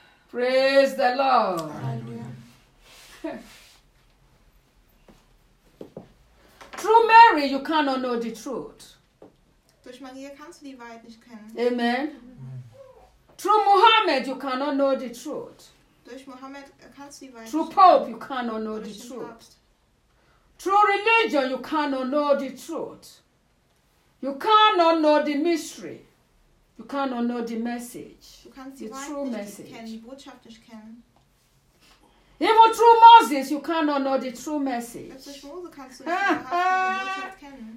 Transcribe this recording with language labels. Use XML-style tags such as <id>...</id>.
<en>Praise the Lord. Through Mary, you cannot know the truth.</en> <de>Durch Maria kannst du die Wahrheit nicht kennen.</de> <en>Amen. Through Muhammad, you cannot know the truth.</en> <de>Durch Muhammad kannst du die Wahrheit.</de> <en>Through Pope, you cannot know the truth. Through religion, you cannot know the truth. You cannot know the mystery. You cannot know the message.</en> <de>Du kannst die</de> <en>true message.</en> <de>Kennen, die Botschaft nicht kennen.</de> <en>Even through Moses, you cannot know the true message.</en> <de>Durch Mose kannst du die Botschaft kennen.</de>